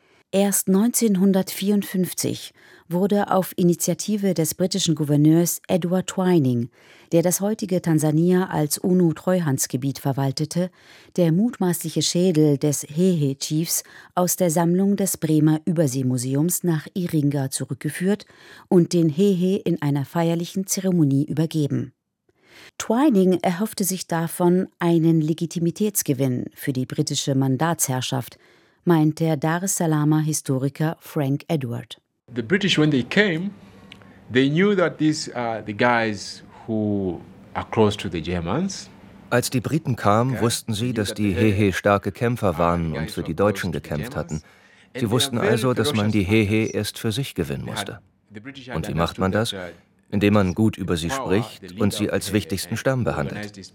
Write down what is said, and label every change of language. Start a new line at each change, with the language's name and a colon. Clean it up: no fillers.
German: Erst 1954 wurde auf Initiative des britischen Gouverneurs Edward Twining, der das heutige Tansania als UNO-Treuhandsgebiet verwaltete, der mutmaßliche Schädel des Hehe-Chiefs aus der Sammlung des Bremer Überseemuseums nach Iringa zurückgeführt und den Hehe in einer feierlichen Zeremonie übergeben. Twining erhoffte sich davon einen Legitimitätsgewinn für die britische Mandatsherrschaft, meint der Dar es Salaamer Historiker Frank Edward.
English: The British, when they came, they knew that these are the guys who are close to the Germans.
German: Als die Briten kamen, wussten sie, dass die Hehe starke Kämpfer waren und für die Deutschen gekämpft hatten. Sie wussten also, dass man die Hehe erst für sich gewinnen musste. Und wie macht man das? Indem man gut über sie spricht und sie als wichtigsten Stamm behandelt.